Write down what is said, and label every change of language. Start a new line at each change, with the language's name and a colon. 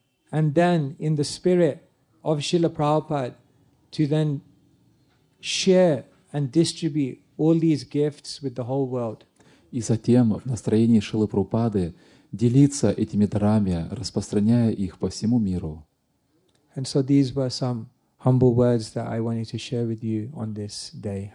English: and then in the spirit of Srila Prabhupada to then share and distribute all these gifts with the whole world.
Russian: И затем в настроении Шрилы Прабхупады делиться этими дарами, распространяя их по всему миру.
English: And so these were some humble words that I wanted to share with you on this day.